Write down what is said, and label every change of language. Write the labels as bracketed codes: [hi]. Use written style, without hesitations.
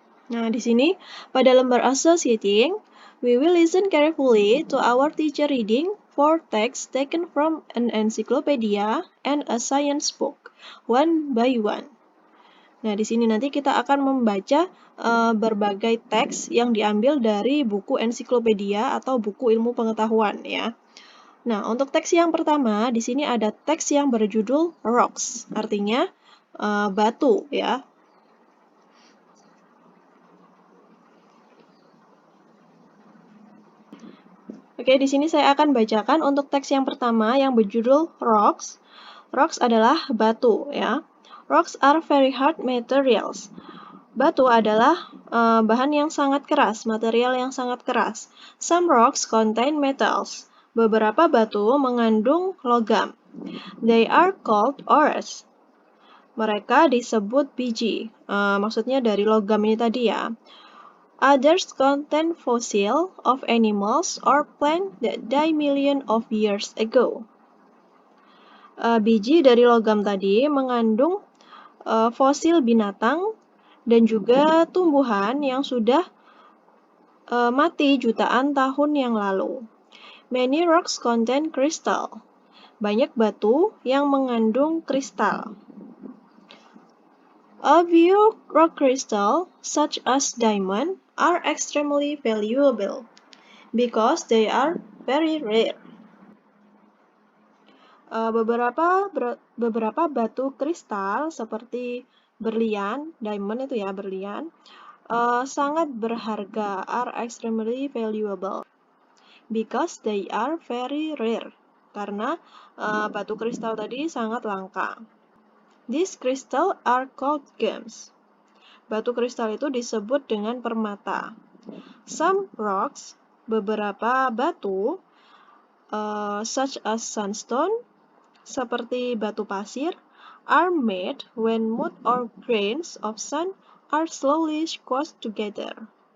[id] Nah, di sini pada lembar associating, [en] we will listen carefully to our teacher reading four texts taken from an encyclopedia and a science book, one by one. [id] Nah, di sini nanti kita akan membaca berbagai teks yang diambil dari buku ensiklopedia atau buku ilmu pengetahuan ya. Nah, untuk teks yang pertama, di sini ada teks yang berjudul rocks, artinya batu ya. Oke, di sini saya akan bacakan untuk teks yang pertama yang berjudul rocks. Rocks adalah batu ya. [en] Rocks are very hard materials. [id] Batu adalah bahan yang sangat keras, material yang sangat keras. [en] Some rocks contain metals. [id] Beberapa batu mengandung logam. [en] They are called ores. [id] Mereka disebut biji. Maksudnya dari logam ini tadi ya. [en] Others contain fossil of animals or plants that died millions of years ago. [id] Biji dari logam tadi mengandung fosil binatang dan juga tumbuhan yang sudah mati jutaan tahun yang lalu. [en] Many rocks contain crystal. [id] Banyak batu yang mengandung kristal. [en] A few rock crystals, such as diamond, are extremely valuable because they are very rare. [id] Beberapa batu kristal seperti berlian, diamond itu ya berlian, sangat berharga, [en] are extremely valuable because they are very rare. [id] Karena batu kristal tadi sangat langka. [en] These crystals are called gems. [id] Batu kristal itu disebut dengan permata. [en] Some rocks, [id] beberapa batu, [en] such as sandstone, [id] seperti batu pasir, [en] are made when mud or grains of sand are slowly squashed together.